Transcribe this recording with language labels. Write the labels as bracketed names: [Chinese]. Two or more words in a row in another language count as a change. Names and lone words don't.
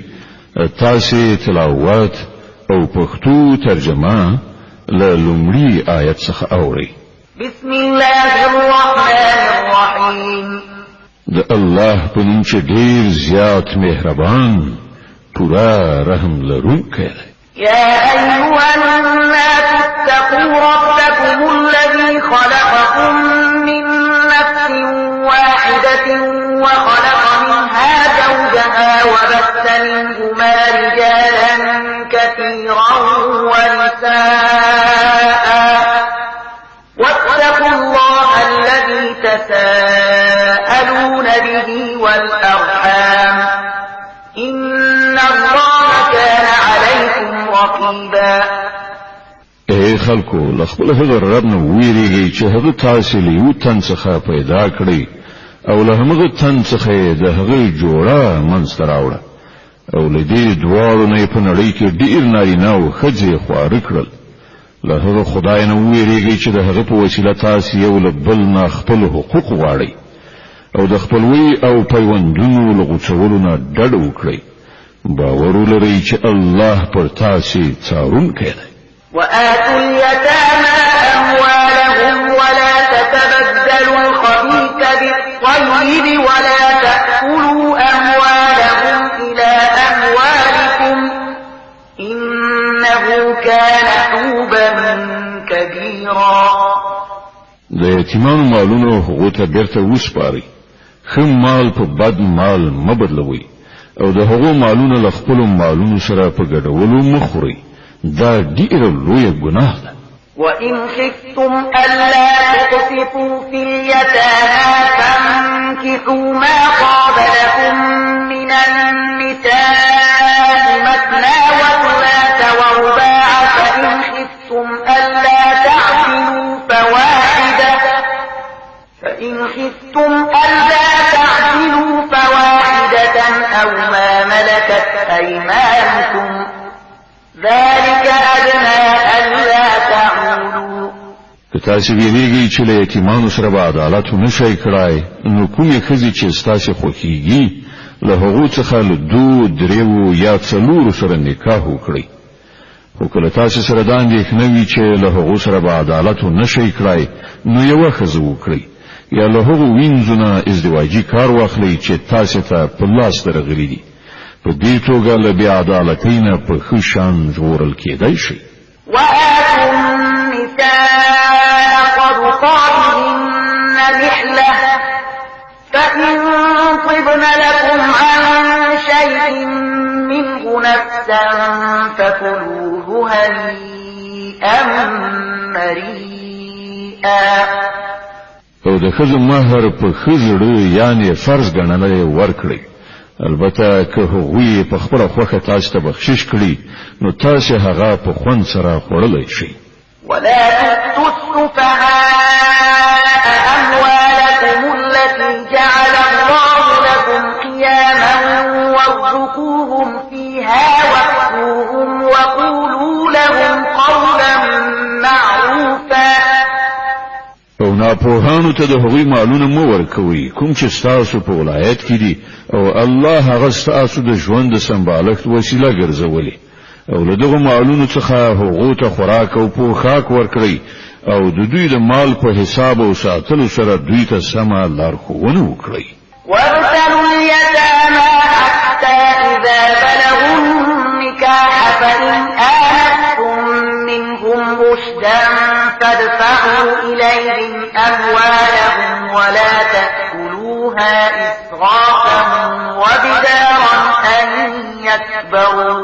[Pashto] تاسو تلاوت او پښتو ترجمه له لومړي آیت څخه اورئ. [Arabic] بسم الله الرحمن الرحیم. [Pashto] د الله په نوم چې ډیر زیات مهربان پورا رحم لرونکی دی. [Arabic] يا أيها الناس اتقوا ربكم الذي خلقكم من نفس واحدة وخلق منها زوجها وبث منهما رجالا كثيرا ونساء واتقوا الله الذي تساءلون به والأرحام إن الله كان عليكم رقيبا. [Pashto] اے خلکو لخپل هغه رب نو ویریږي چې هغه تاسو له یو تن څخه پیدا کړی او له هغه تن څخه د هغه جوړه منځ راوړه او له دې دواړو نه په نړۍ کې ډیر نارینه او ښځې خوار کړل. له هغه خدای نو ویریږي چې د هغه په وسیله تاسو یو له بل نه خپل حقوق غواړئ او د خپلوي او پیوندونو له غوڅولو نه ډډه وکړئ. باور ولرئ چې الله پر تاسو څارونکی دی. [Arabic] وآتوا اليتامى أموالهم ولا تتبدلوا الخبيث بالطيب ولا تأكلوا أموالهم إلى أموالكم إنه كان حوبا كبيرا. [Pashto] د یتیمانو مالونو هغو ته بیرته وسپارئ. ښه مال په بد مال مه بدلوئ او د هغو مالونه له خپلو مالونو سره په ګډولو مه خورئ. دا ډیره لویه ګناه ده. [Arabic] وإن خفتم ألا تقسطوا في اليتامى فانكحوا ما طاب لكم من النساء مثنى وثلاث ورباع فإن خفتم ألا تعدلوا فواحدة أو ما ملكت أيمانكم ذلك أدنى ألا تعولوا. [Pashto] که تاسو ویریږئ چې له یتیمانو سره به عدالت ونشئ کړای نو کومې ښځې چې ستاسو خوښیږي له هغو څخه له 2 3 یا 4 سره نکاح وکړئ. خو کله تاسو سره دا اندېښنه وي چې له هغو سره به عدالت ونشئ کړای نو یوه ښځه وکړئ یا له هغو وینځو نه ازدواجي کار واخلئ چې تاسو ته په لاس درغلي دي. په دې توګه له بې عدالتۍ نه په ښه شان ژغورل کېدای شئ. [Arabic] وآتوا النساء صدقاتهن نحلة فإن طبن لكم عن شيء منه نفسا فكلوه هنيئا مريئا. [Pashto] او د ښځو مهر په ښه زړه یعنې فرض ګڼلی ورکړئ. البته که هغوی په خپله خوښه تاسو ته بخشش کړي نو تاسو هغه په خوند سره خوړلی شئ. [Arabic] ولا تؤتوا السفهاء أموالكم التي جعل الله لكم قياما وارزقوهم فيها واكسوهم وقولوا لهم قولا معروفا. [Pashto] او ناپوهانو ته د هغوی مالونه مو ورکوئ کوم چې ستاسو په ولایت کې دي او الله هغه ستاسو د ژوند د سمبالښت وسیله ګرځولې او له دغو مالونو څخه هغو ته خوراک او پوښاک ورکړئ او د دوی د مال په حساب او ساتلو سره دوی ته سمه لارښوونه وکړئ. [Arabic] وابتلوا اليتامى حتى إذا بلغوا النكاح فإن آنستم منهم رشدا فادفعوا إليهم أموالهم ولا تأكلوها إسرافا وبدارا أن يكبروا.